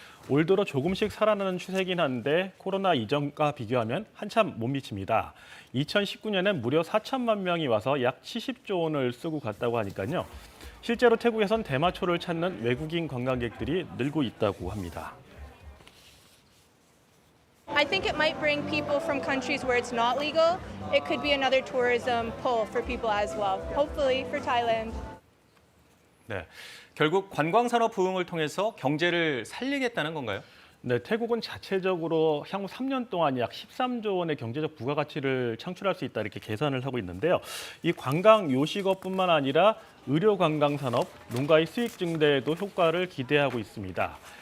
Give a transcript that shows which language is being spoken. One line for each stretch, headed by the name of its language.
Korean: 올 들어 조금씩 살아나는 추세긴 한데 코로나 이전과 비교하면 한참 못 미칩니다. 2019년엔 무려 4천만 명이 와서 약 70조 원을 쓰고 갔다고 하니까요. 실제로 태국에선 대마초를 찾는 외국인 관광객들이 늘고 있다고 합니다.
English: I think it might bring people from countries where it's not legal. It could be another tourism pull for people as well. Hopefully for Thailand.
Korean: 네, 결국 관광산업 부흥을 통해서 경제를 살리겠다는 건가요? 네, 태국은 자체적으로 향후 3년 동안 약 13조 원의 경제적 부가가치를 창출할 수 있다 이렇게 계산을 하고 있는데요. 이 관광 요식업뿐만 아니라 의료 관광 산업, 농가의 수익 증대에도 효과를 기대하고 있습니다.